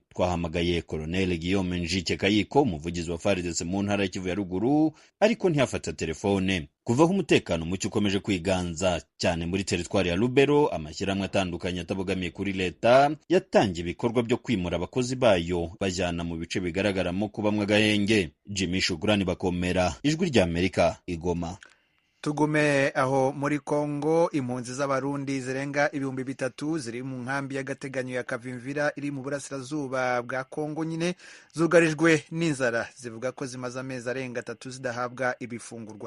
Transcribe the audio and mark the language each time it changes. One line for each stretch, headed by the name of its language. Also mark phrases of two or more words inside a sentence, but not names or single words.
Kinyarwanda: Twahamagaye Colonel Guillaume Njike Kayiko, umuvugizi wa FARDC mu ntara y'Kivu ya Ruguru, ariko ntiyafata telefone. Kuvaho umutekano muke ukomeje kwiganza cyane muri teritwari ya Lubero, amashyirahamwe atandukanye atabogamiye kuri leta yatangiye ibikorwa byo kwimura abakozi bayo bajyana mu bice bigaragaramo kubamwe agahenge. Jimmy Shukrani Bakomera, Ijwi rya Amerika, Igoma. Tugume aho muri Kongo, impunzi z'abarundi zirenga 3,000 ziri mu nkambi y'agateganyo ya Kavimvira iri mu burasirazuba bwa Kongo nyine zugarijwe n'inzara, zivuga ko zimaze amezi arenga 3 zidahabwa ibifungurwa.